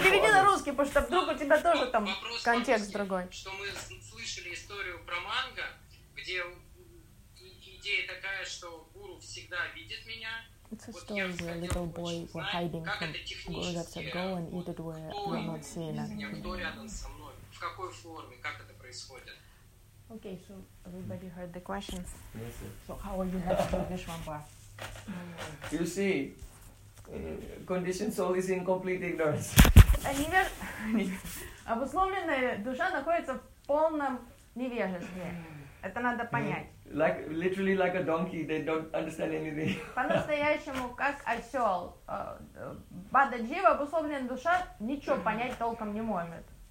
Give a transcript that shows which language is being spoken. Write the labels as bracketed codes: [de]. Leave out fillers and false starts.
[ru] Переведи на русский, потому что вдруг у тебя тоже там контекст другой. Что мы слышали историю про манго, где идея такая, что гуру всегда видит меня. [en] It's a story where a little boy was hiding from guru that said go and eat it where you're not seen. [ru] Кто рядом со мной? В какой форме? Как это происходит? [en] Okay, so everybody heard the questions. Yes, so how are you having to do this one bar? You see, conditioned soul is in complete ignorance. [ru] Обусловленная душа находится в полном невежестве. Это надо понять. [en] Like literally like a donkey, they don't understand anything. [ru] По-настоящему, как осел, бададжива, обусловленная душа ничего понять толком не может.